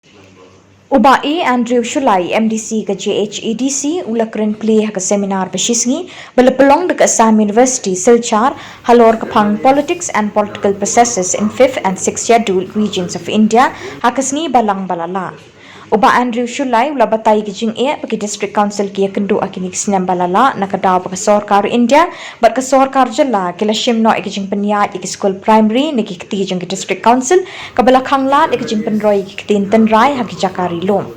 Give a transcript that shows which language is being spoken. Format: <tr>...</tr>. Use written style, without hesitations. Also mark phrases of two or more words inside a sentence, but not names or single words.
<kha>Bah A Andrew Shullai MDC ka JHADC ula Kren Plie ha ka seminar bashisngi belapelong dekat Assam University Silchar halor ka phang</kha> <en>politics and political processes in 5th and 6th schedule regions of India</en> <kha>ha ka Sngi Balang balala. Bah Andrew Shullai ula batai ki jingeh bagi</kha> <en>district council</en> <kha>ki iakhynduh akini snem balala nakadaw pa ka sorkar India bat ka sorkar Jylla kila shim no ki jingpyniaid ki skul primary niki kti jong ki</kha> <en>district council</en> <kha>kabala khanglad ki jingpynroi ki tintanrai ha ki jakari lom.</kha>